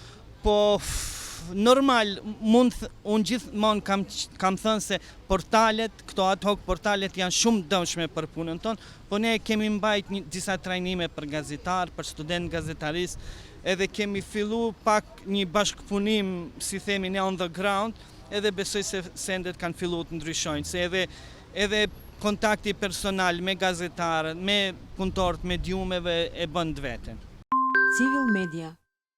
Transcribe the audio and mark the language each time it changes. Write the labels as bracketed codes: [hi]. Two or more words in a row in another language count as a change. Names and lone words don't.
[sq] Po normal, unë gjithmonë kam thënë se portalet, këto ad hoc portalet janë shumë dëmshme për punën tonë, po ne kemi mbajt disa trajnime për gazetar, për student gazetarisë, edhe kemi fillu pak një bashkëpunim, si themi ne [en] on the ground, [sq] edhe besoj se sendet kanë fillu të ndryshojnë, se edhe kontakti personal me gazetarët, me punëtorët, me djumeve e bën të vete. Civil Media